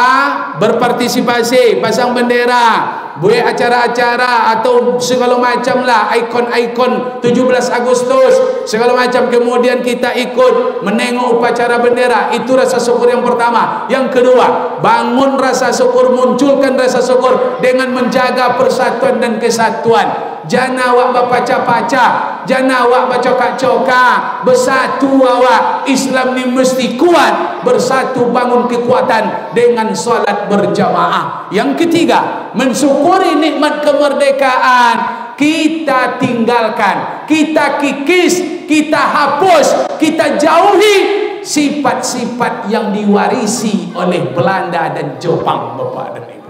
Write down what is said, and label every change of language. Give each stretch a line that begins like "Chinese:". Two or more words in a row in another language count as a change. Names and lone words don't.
Indonesian: Berpartisipasi, pasang bendera, buat acara-acara atau segala macam lah, ikon-ikon 17 Agustus segala macam. Kemudian kita ikut menengok upacara bendera. Itu rasa syukur yang pertama. Yang kedua, bangun rasa syukur, munculkan rasa syukur dengan menjaga persatuan dan kesatuan.
Minangkabau: Jangan awak berpacah-pacah, jangan awak bercokak-cokak. Bersatu awak. Islam ni mesti kuat.
Indonesian: Bersatu bangun kekuatan dengan solat berjamaah. Yang ketiga, mensyukuri nikmat kemerdekaan. Kita tinggalkan, kita kikis, kita hapus, kita jauhi sifat-sifat yang diwarisi oleh Belanda dan Jepang, Bapak dan Ibu.